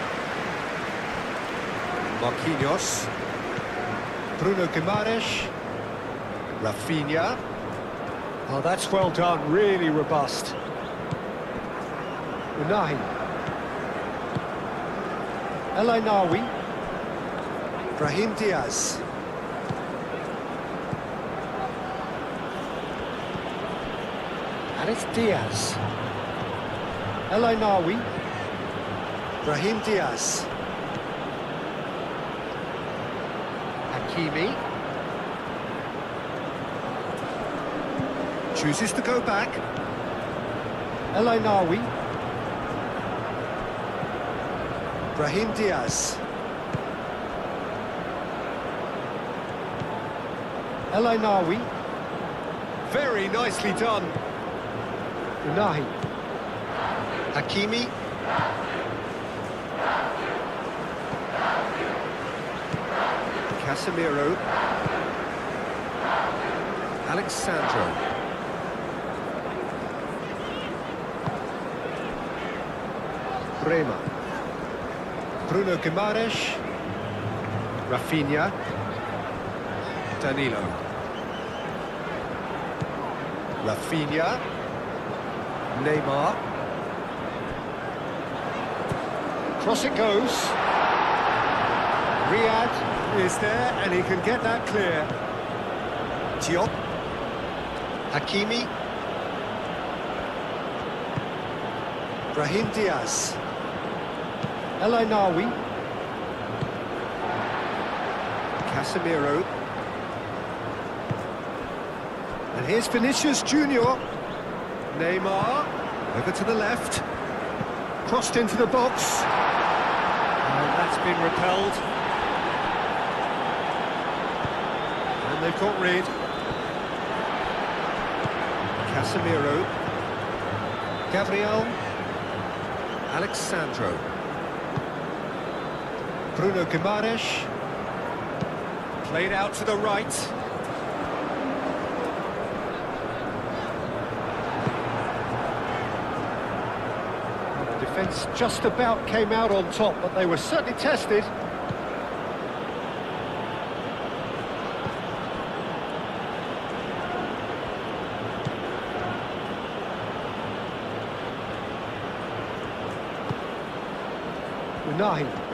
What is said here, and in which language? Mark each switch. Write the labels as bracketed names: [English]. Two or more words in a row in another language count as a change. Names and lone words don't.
[English] Marquinhos. Bruno Guimaraes. Rafinha. Oh, that's well done, really robust. Unahi. El Ainawi. Brahim Diaz. And it's Diaz. El Ainawi. Brahim Diaz. Hakimi. Chooses to go back. El Ainawi. Brahim Diaz. El Ainawi. Very nicely done. Unahi. Hakimi. Casemiro. Alexandro. Brema. Bruno Guimaraes. Rafinha. Danilo. Rafinha. Neymar. Cross it goes. Riyad is there and he can get that clear. Diop. Hakimi. Brahim Diaz. El Ainawi. Casemiro. And here's Vinicius Junior. Neymar. Over to the left. Crossed into the box. And that's been repelled. And they've got rid. Casemiro. Gabriel. Alexandro. Bruno Guimaraes. Played out to the right. Well, the defence just about came out on top, but they were certainly tested. Unai.